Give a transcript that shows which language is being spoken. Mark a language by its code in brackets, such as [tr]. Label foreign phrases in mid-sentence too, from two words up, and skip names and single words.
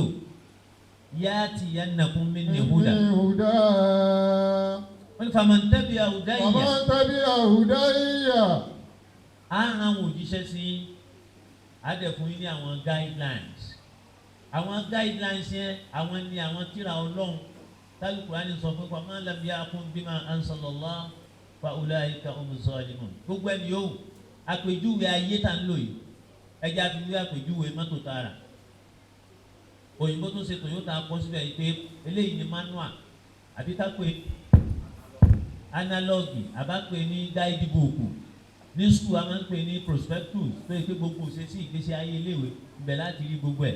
[ar] يأتينكم مني هدى. [yo] Wọ́n ní [ar] فمن تبع هداي. [yo] Á rán àwọn òjíṣẹ́ sí, á á dẹ̀ fún yín ní àwọn guidelines. Àwọn guidelines yẹn àwọn ni àwọn tírà Ọlọ́run Al-Qur'ani sọ pé [ar] ومن لم يحكم بما أنزل الله فأولئك هم الظالمون. [yo] Gbogbo ẹni yóò àpèjúwe ayé tá ń lò yìí ẹjẹ́ àfiwé àpèjúwe mọ́tò tààrà. Òyìnbó tó ṣe Toyota kọ́ síbẹ̀ yìí pé eléyìí ni manual àbí ká pé analogue àbá pé ní guidebook ní school a máa ń pè ní prospectus pé gbogbo ṣe sí ìgbésí ayé iléèwé ibẹ̀ láti rí gbogbo ẹ̀.